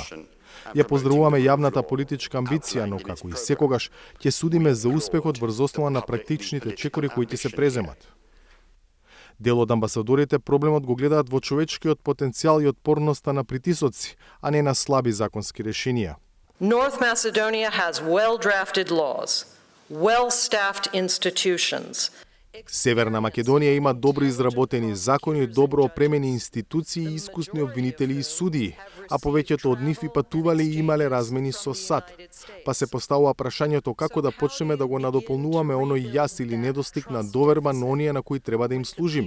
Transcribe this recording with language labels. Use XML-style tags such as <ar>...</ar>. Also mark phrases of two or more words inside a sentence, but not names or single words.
<mk>Ја поздравуваме јавната политичка амбиција, но како и секогаш ќе судиме за успехот врз основа на практичните чекори кои ќе се преземат. Дел од амбасадорите проблемот го гледаат во човечкиот потенцијал и отпорноста на притисоци, а не на слаби законски решенија.</mk> <en>North Macedonia has well-drafted laws, well-staffed institutions.</en> <mk>Северна Македонија има добро изработени закони, добро опремени институции и искусни обвинители и судии, а повеќето од нив и патувале и имале размени со САД. Па се поставува прашањето како да почнеме да го надополнуваме оној јас или недостиг на доверба на оние на кои треба да им служиме.</mk>